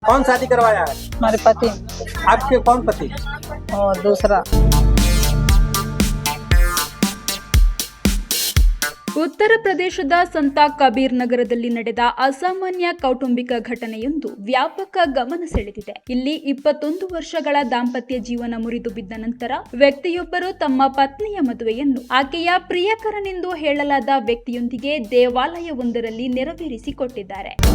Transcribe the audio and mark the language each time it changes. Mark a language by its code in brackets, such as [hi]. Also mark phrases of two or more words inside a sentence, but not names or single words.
[hi] कौन शादी करवाया है? हमारे पति आपके कौन पति? और दूसरा [kn] ಉತ್ತರ ಪ್ರದೇಶದ ಸಂತ ಕಬೀರ್ ನಗರದಲ್ಲಿ ನಡೆದ ಅಸಾಮಾನ್ಯ ಕೌಟುಂಬಿಕ ಘಟನೆಯೊಂದು ವ್ಯಾಪಕ ಗಮನ ಸೆಳೆದಿದೆ. ಇಲ್ಲಿ 21 ವರ್ಷಗಳ ದಾಂಪತ್ಯ ಜೀವನ ಮುರಿದು ಬಿದ್ದ ನಂತರ ವ್ಯಕ್ತಿಯೊಬ್ಬರು ತಮ್ಮ ಪತ್ನಿಯ ಮದುವೆಯನ್ನು ಆಕೆಯ ಪ್ರಿಯಕರನೆಂದು ಹೇಳಲಾದ ವ್ಯಕ್ತಿಯೊಂದಿಗೆ ದೇವಾಲಯವೊಂದರಲ್ಲಿ ನೆರವೇರಿಸಿಕೊಟ್ಟಿದ್ದಾರೆ.